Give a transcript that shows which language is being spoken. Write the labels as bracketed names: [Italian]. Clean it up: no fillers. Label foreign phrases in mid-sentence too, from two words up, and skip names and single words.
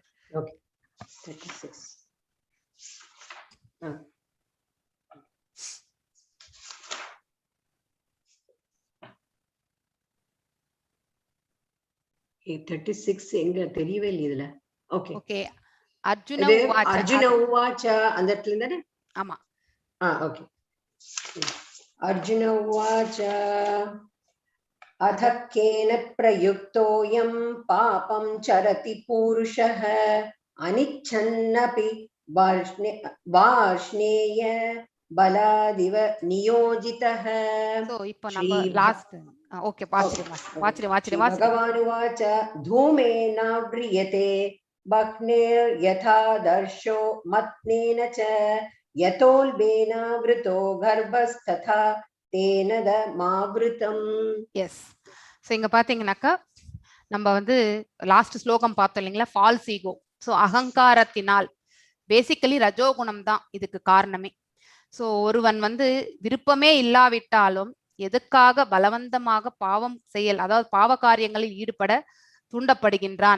[Tamil] ஓகே 36 36 எங்க தெரியவே இல்லை இதுல. ஓகே ஓகே அர்ஜுன இது உவாச்ச. [Sanskrit] अर्जुन उवाच [Tamil] அந்த இடத்துல இருந்தானே. ஆமா [Sanskrit] ஓகே अर्जुन उवाच अथ केन प्रयुक्तोऽयं पापं चरति पुरुषः अनिच्छन्नपि वार्ष्णेय बलादिव नियोजितः. [Tamil] சோ இப்போ நம்ம லாஸ்ட் ஓகே வாச்சிரு [Sanskrit] भगवानुवाच धूमेनाव्रियते बह्नेर्यथा दर्शो मत्नेन च यतोल्बेनावृतो गर्भस्तथा तेनेदम् आवृतम्. [Tamil] எஸ். ஸோ இங்க பாத்தீங்கன்னாக்கா நம்ம வந்து லாஸ்ட் ஸ்லோகம் பார்த்தோம் இல்லைங்களா, [English] false ego. [Tamil] ஸோ அகங்காரத்தினால் பேசிக்கலி ரஜோகுணம் தான் இதுக்கு காரணமே. ஸோ ஒருவன் வந்து விருப்பமே இல்லாவிட்டாலும் எதுக்காக பலவந்தமாக பாவம் செயல், அதாவது பாவ காரியங்களில் ஈடுபட தூண்டப்படுகின்றான்.